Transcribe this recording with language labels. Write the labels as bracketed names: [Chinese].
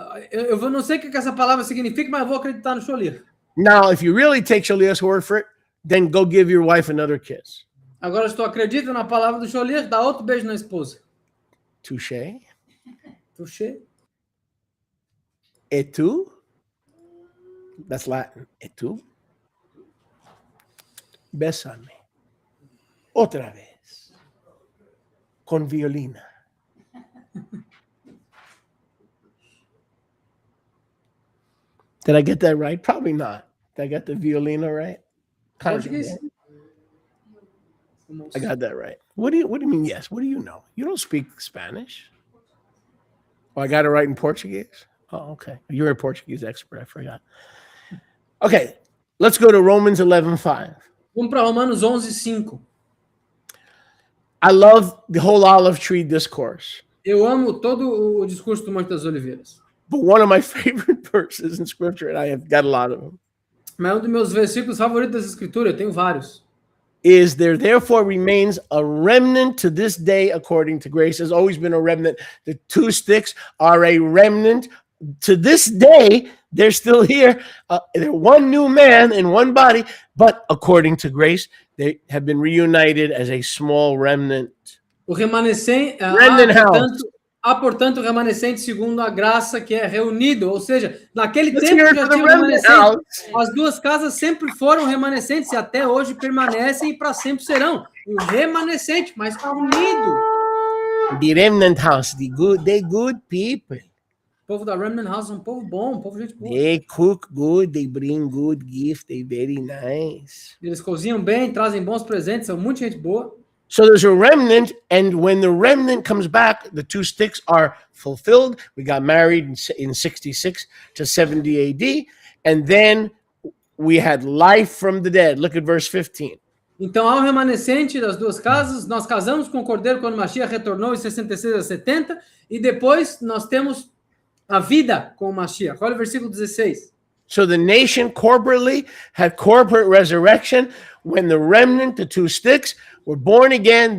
[Portuguese] Eu não sei o que essa palavra significa, mas eu vou acreditar no Sholiach. [English] Now, if you really take Shaliach's word for it, then go give your wife another kiss. [Portuguese] Agora, se tu acredita na palavra do Sholiach, dá outro beijo na esposa. [French] Touché. Touché. [Latin] Et tu? [English] That's Latin. Et tu? [Spanish] Bésame. Otra vez. Con violina. [English] Did I get that right? Probably not. Did I get the violina right? [Portuguese] Português. [English] I got that right. What do you mean yes? What do you know? You don't speak Spanish. Oh, I got it right in Portuguese? Oh, okay. You're a Portuguese expert. I forgot. Okay, let's go to Romans 11:5. [Portuguese] Vamos para Romanos 11:5. [English] I love the whole olive tree discourse. [Portuguese] Eu amo todo o discurso do Monte das Oliveiras. [English] But one of my favorite verses in scripture, and I have got a lot of them, [Portuguese] mas um dos meus versículos favoritos das Escrituras, eu tenho vários. [English] Is there therefore remains a remnant to this day according to grace. There's always been a remnant. The two sticks are a remnant. To this day, they're still here. They're one new man in one body, but according to grace, they have been reunited as a small remnant. [Portuguese] O remanescente, há, portanto, remanescente segundo a graça que é reunido, ou seja, naquele tempo já tinha remanescente. As duas casas sempre foram remanescentes e até hoje permanecem e para sempre serão. Um remanescente, mas unido. [English] The remnant house, the good people. [Portuguese] O povo da Remnant House é um povo bom, um povo gente boa. [English] They cook good, they bring good gift, they very nice. [Portuguese] Eles cozinham bem, trazem bons presentes, são muita gente boa. [English] So there's a remnant, and when the remnant comes back, the two sticks are fulfilled. We got married in 66 to 70 AD, and then we had life from the dead. Look at verse 15. [Portuguese] Então, ao remanescente das duas casas, nós casamos com o Cordeiro quando Mashiach retornou em 66 a 70, e depois nós temos a vida com o Mashiach. Olha o versículo 16. [English] So the nation corporately had corporate resurrection when the remnant, the two sticks, were born again.